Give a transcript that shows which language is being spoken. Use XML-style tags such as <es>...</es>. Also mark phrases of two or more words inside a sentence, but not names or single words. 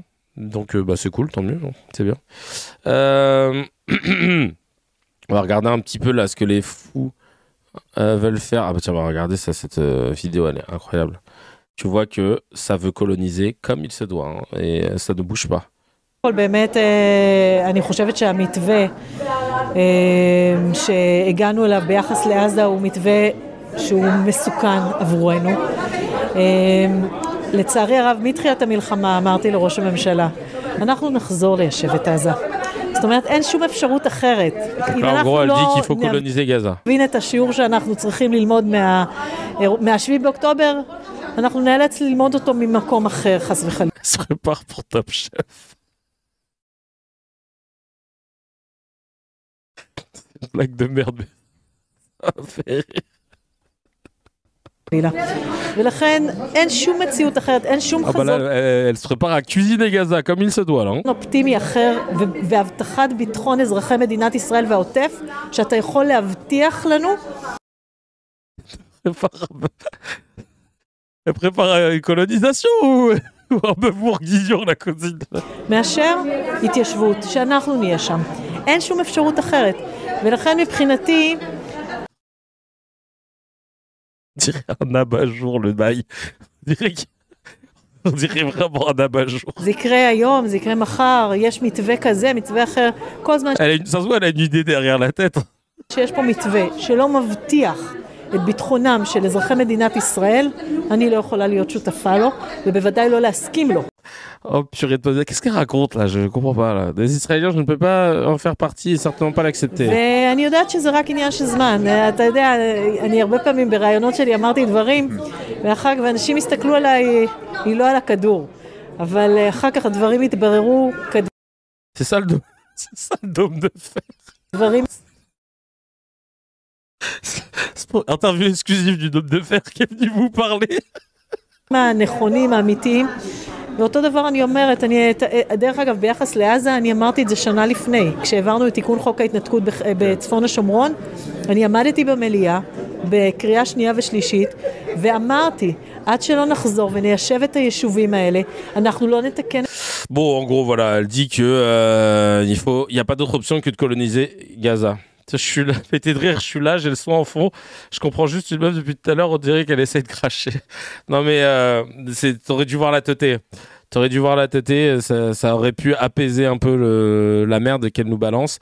<fr>Donc, c'est cool, tant mieux, c'est bien. On va regarder un petit peu là ce que les fous veulent faire. Ah bah tiens, on va regarder ça, cette vidéo, elle est incroyable. Tu vois que ça veut coloniser comme il se doit, hein, et ça ne bouge pas.</fr> <he>באמת, אני חושבת שהמתווה שהגענו אליו ביחס לעזה הוא מתווה שהוא מסוכן עבורנו. לצערי הרב, מתחילת המלחמה אמרתי לראש הממשלה, אנחנו נחזור ליישב את עזה. זאת אומרת, אין שום אפשרות אחרת. אם אנחנו לא נבין את השיעור שאנחנו צריכים ללמוד מה-7 באוקטובר, אנחנו נאלץ ללמוד אותו ממקום אחר, חס וחלילה.</he> <fr>Se prépare pour Top Chef. Blague de merde.</fr> <he>ולכן אין שום מציאות אחרת, אין שום חזון.</he> <fr>Elle se prépare à cuisiner Gaza comme il se doit là.</fr> <he>אופטימי אחר והבטחת ביטחון אזרחי מדינת ישראל והעוטף שאתה יכול להבטיח לנו.</he> <fr>Elle prépare une colonisation ou un peu bourguignon la cousine.</fr> <he>מאשר התיישבות, שאנחנו נהיה שם. אין שום אפשרות אחרת. ולכן מבחינתי...</he> <fr>On dirait un abat-jour le bail. On dirait vraiment un abat-jour.</fr> <he>זה יקרה היום, זה יקרה מחר, יש מתווה כזה, מתווה אחר. כל זמן...</he> <fr>Ça se voit, elle a une idée derrière la tête.</fr> <he>שיש פה מתווה שלא מבטיח את ביטחונם של אזרחי מדינת ישראל, אני לא יכולה להיות שותפה לו, ובוודאי לא להסכים לו.</he> <fr>Oh purée de poser, qu'est-ce qu'elle raconte là? Je comprends pas là. Des Israéliens, je ne peux pas en faire partie et certainement pas l'accepter.</fr> <he>ואני יודעת שזה רק עניין של זמן. אתה יודע, אני הרבה פעמים ברעיונות שלי אמרתי דברים, ואחר כך אנשים הסתכלו עליי, היא לא על הכדור. אבל אחר כך הדברים התבררו כדברים.</he> <fr>C'est ça le dôme de fer.</fr> <he>דברים...</he> <fr>Interview exclusive du dôme de fer qui est venu vous parler.</fr> <he>מהנכונים, האמיתיים. ואותו דבר אני אומרת, דרך אגב, ביחס לעזה, אני אמרתי את זה שנה לפני. כשהעברנו את תיקון חוק ההתנתקות בצפון השומרון, אני עמדתי במליאה, בקריאה שנייה ושלישית, ואמרתי, עד שלא נחזור וניישב את היישובים האלה, אנחנו לא נתקן...</he> <fr>Bon, en gros, voilà, elle dit que il y a pas d'autre option que de coloniser Gaza. Je suis là, pété de rire, je suis là, j'ai le son en fond. Je comprends juste une meuf depuis tout à l'heure, on dirait qu'elle essaie de cracher. Non mais, t'aurais dû voir la teutée. T'aurais dû voir la teutée, ça aurait pu apaiser un peu la merde qu'elle nous balance.</fr>